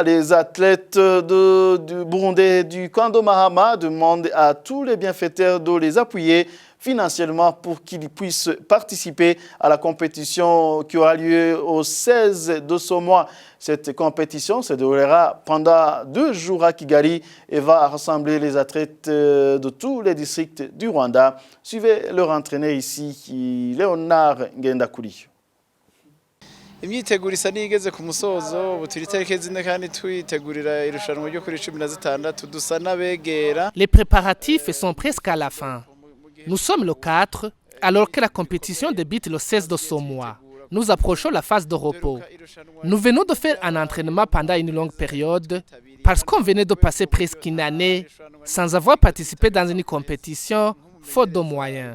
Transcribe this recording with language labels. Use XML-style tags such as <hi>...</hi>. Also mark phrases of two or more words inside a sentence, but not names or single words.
<fr>Les athlètes du Burundais du camp de Mahama demandent à tous les bienfaiteurs de les appuyer financièrement pour qu'ils puissent participer à la compétition qui aura lieu au 16 de ce mois. Cette compétition se déroulera pendant 2 jours à Kigali et va rassembler les athlètes de tous les districts du Rwanda. Suivez leur entraîneur ici, Léonard Ngendakuri.</fr> <rn>imyiteguro isa n'igeze ku musozo ubu turi tariki zine kandi twitegurira irushanwa ryo kuri 16 dusa n'abegera.</rn> <fr>Les préparatifs sont presque à la fin. Nous sommes le 4 alors que la compétition débute le 16 de ce mois. Nous approchons la phase de repos. Nous venons de faire un entraînement pendant une longue période parce qu'on venait de passer presque une année sans avoir participé dans une compétition faute de moyens.</fr>